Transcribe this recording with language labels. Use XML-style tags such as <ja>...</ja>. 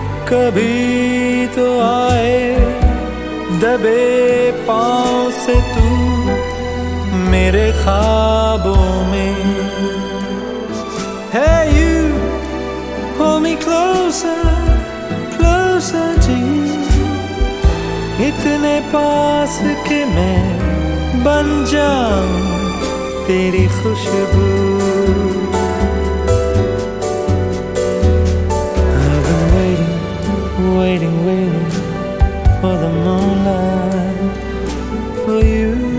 <hi>कभी तो आए दबे पाँव से तू मेरे ख्वाबों में.</hi> <en>Hey you, hold me closer, closer to you.</en> <hi>इतने पास कि मैं बन जाऊं तेरी खुशबू.</hi> <en>I've been waiting, waiting, waiting for the moonlight for you.</en>